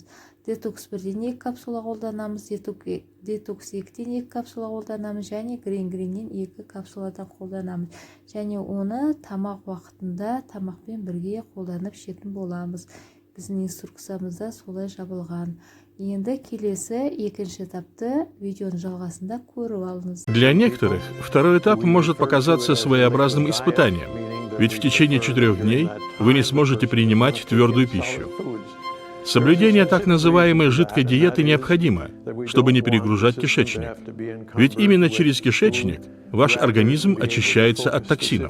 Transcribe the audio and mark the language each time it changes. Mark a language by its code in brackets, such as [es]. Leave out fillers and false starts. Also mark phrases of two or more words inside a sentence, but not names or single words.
[kk] Detox 1-ден 2 капсула қолданамыз, Detox 2-ден 2 капсула қолданамыз, және Green-Greenнен 2 капсуладан қолданамыз. Және оны тамақ уақытында тамақпен бірге қолданып ішетін боламыз. Біздің инструкциямызда солай жабылған. Енді келесі екінші этапты видеоның жалғасында көріп алыңыз. [ru] Для некоторых второй этап может показаться своеобразным испытанием, ведь в течение 4 дней вы не сможете принимать твердую пищу. Соблюдение так называемой жидкой диеты необходимо, чтобы не перегружать кишечник. Ведь именно через кишечник ваш организм очищается от токсинов.